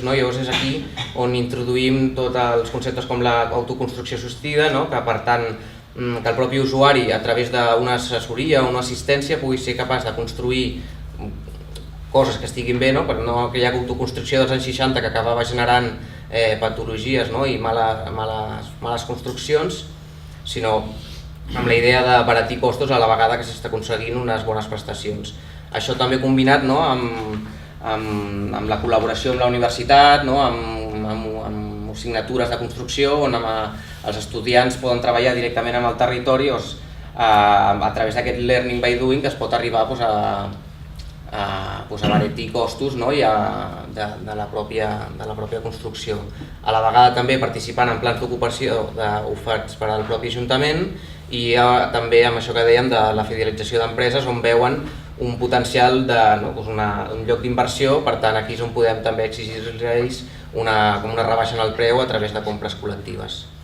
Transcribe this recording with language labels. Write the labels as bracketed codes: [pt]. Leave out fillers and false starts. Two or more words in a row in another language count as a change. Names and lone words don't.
[ca] Llavors és aquí on introduïm tots els conceptes com l'autoconstrucció assistida, que per tant que el propi usuari, a través d'una assessoria o una assistència, pugui ser capaç de construir coses que estiguin bé, per no aquella autoconstrucció dels anys 60 que acabava generant patologies i males construccions, sinó amb la idea d'abaratir costos a la vegada que s'està aconseguint unes bones prestacions. Això també combinat amb la col·laboració amb la universitat, amb assignatures de construcció on els estudiants poden treballar directament amb el territori a través d'aquest [en] learning by doing [ca] que es pot arribar a abaratir costos de la pròpia construcció. A la vegada també participant en plans d'ocupació oferts per al propi Ajuntament i també amb això que dèiem de la fidelització d'empreses on veuen un potencial un lloc d'inversió, per tant aquí és on podem també exigir-los una rebaixa en el preu a través de compres col·lectives.